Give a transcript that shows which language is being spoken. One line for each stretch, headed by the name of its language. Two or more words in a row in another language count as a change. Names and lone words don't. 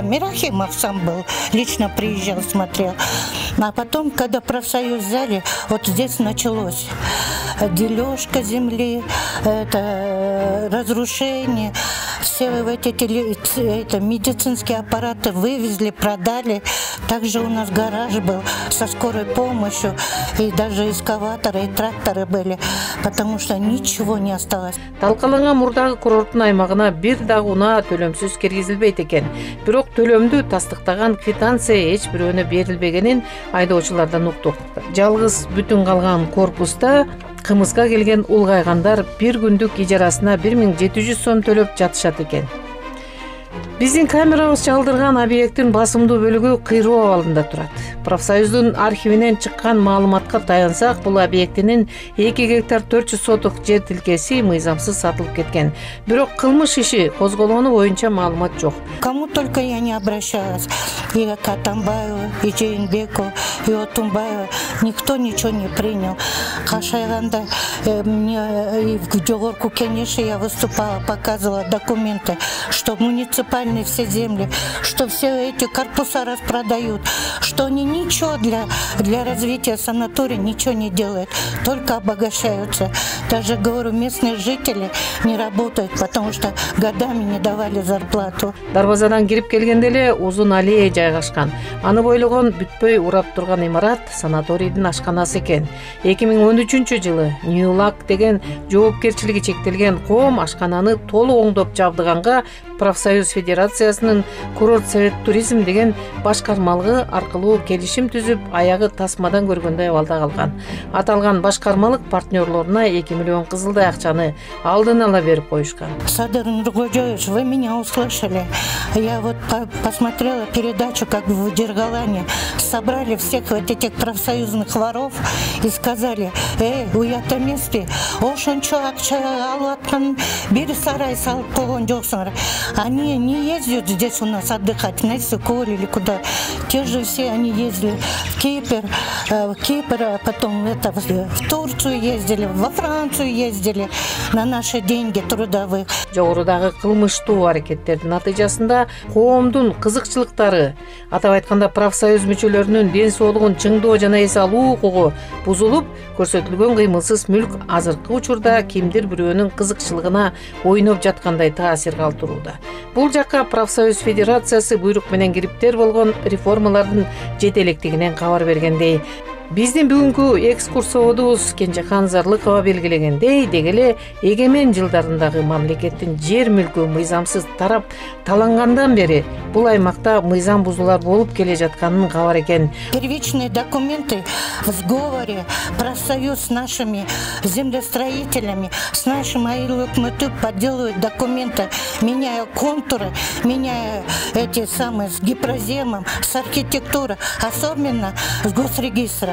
Russian: Мирахимов сам был, лично приезжал, смотрел. А потом, когда профсоюз взяли, вот здесь началось дележка земли, это разрушение. Все эти медицинские аппараты вывезли, продали. Также у нас гараж был со скорой помощью, и даже эскаваторы, и тракторы были, потому что ничего не осталось.
Kyrgyz: Талкаланган мурдагы курорттун аймагына бир дагы унаа төлөмсүз киргизилбейт экен. Бирок төлөмдү тастыктаган квитанция эч бирөөнө берилбегенин айдоочулардан уктук. Жалгыз бүтүн калган корпуста кымызга келген улгайгандар бир күндүк ижарасына 1700 сом төлөп жатышат экен. Биздин камерабыз чалдырган объекттин басымдуу бөлүгү кыйроо абалында турат. Профсоюздун архивинен чыккан маалыматка таянсак, бул объектинин 2 гектар 400 соток жер тилкеси мыйзамсыз сатылып кеткен. Бирок кылмыш иши козголгону боюнча маалымат жок.
Russian: Кому только я не обращалась, и к Атамбаеву, и Жээнбекову, и Отунбаеву, никто ничего не принял. Кашайганда мне и в Жогорку Кенеше я выступала, показывала документы, что муниципальный федеральные все земли, что все эти корпуса распродают, что они ничего для развития санатория ничего не делают, только обогащаются. Даже, говорю, местные жители не работают, потому что годами не давали зарплату.
Kyrgyz: Дарбазадан кирип келгенде эле узун аллея жайгашкан. Аны бойлогон бүтпөй урап турган имарат санаторийдин ашканасы экен. 2013-жылы Нью-Лак деген жоопкерчилиги чектелген коом ашкананы толук оңдоп жабдыганга Профсоюз Федерациясынын курорт совет туризм деген башкармалыгы аркылуу келишим түзүп, аягы тасмадан көргөндөй абалда калган. Аталган башкармалык партнерлоруна 2 миллион кызылдай акчаны алдын ала берип коюшкан.
Russian: Садыр Нургожоевич, вы меня услышали. Я вот посмотрела передачу, как в Дергалане собрали всех вот этих профсоюзных воров и сказали:
Kyrgyz: уята месте, ошончо акча алаткан бир сарай салып койгон жоксуңар.
Russian: Они не ездят здесь у нас отдыхать, на Иссык-Куль или куда. Те же все они ездили в Кипр, а потом в Турцию ездили, во Францию ездили на наши деньги трудовых.
Kyrgyz: Жогорудагы кылмыштуу аракеттердин натыйжасында коомдун кызыкчылыктары, атап айтканда профсоюз мүчөлөрүнүн ден соолугун чыңдоо жана эс алуу укугу бузулуп, көрсөтүлгөн кыймылсыз мүлк азыркы учурда кимдир бирөөнүн кызыкчылыгына ойноп жаткандай таасир калтырууда. Бул жакка Профсоюз Федерациясы буйрук менен кириптер болгон реформалардын жетелектигинен кабар бергендей. Биздин бүгүнкү экскурсоводубуз Кенжехан Зарлыкова белгилегендей, дегеле эгемен жылдарындагы мамлекеттин жер мүлкү мыйзамсыз тарап талангандан бери бул аймакта мыйзам бузуулар болуп келе жатканын кабар экен.
Russian: Первичные документы в сговоре профсоюз с нашими землестроителями, с нашим АИЛ-УКМТ подделывают документы, меняя контуры, меняя эти самые с гипроземом, с архитектурой, особенно с госрегистром.